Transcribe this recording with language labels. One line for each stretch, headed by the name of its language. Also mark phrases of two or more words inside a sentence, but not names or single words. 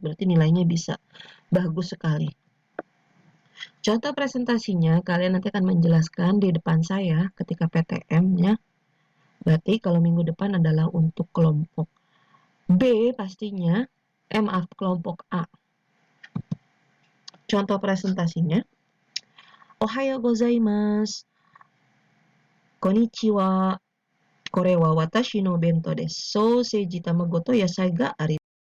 Indonesian: Berarti nilainya bisa bagus sekali. Contoh presentasinya, kalian nanti akan menjelaskan di depan saya ketika PTM-nya. Berarti kalau minggu depan adalah untuk kelompok B pastinya, kelompok A. Contoh presentasinya,
Japanese: おはよう ございます. こんにちは。これ は 私 の 弁当 です. ソーセージ 卵 と 野菜 が あり